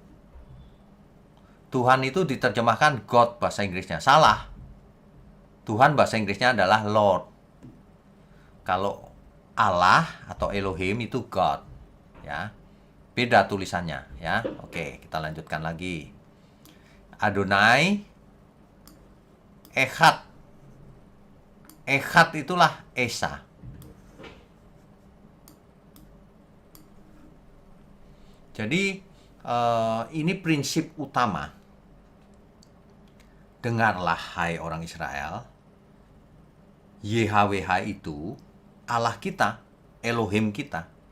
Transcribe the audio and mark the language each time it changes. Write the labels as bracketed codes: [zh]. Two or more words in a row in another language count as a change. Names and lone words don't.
[id] Tuhan itu diterjemahkan God bahasa Inggrisnya. Salah. Tuhan bahasa Inggrisnya adalah Lord. Kalau Allah atau Elohim itu God. Ya. Beda tulisannya ya. Oke, kita lanjutkan lagi. [he] Adonai, Echad. [id] Echad itulah Esa. Jadi ini prinsip utama. Dengarlah hai orang Israel. YHWH itu Allah kita, Elohim kita.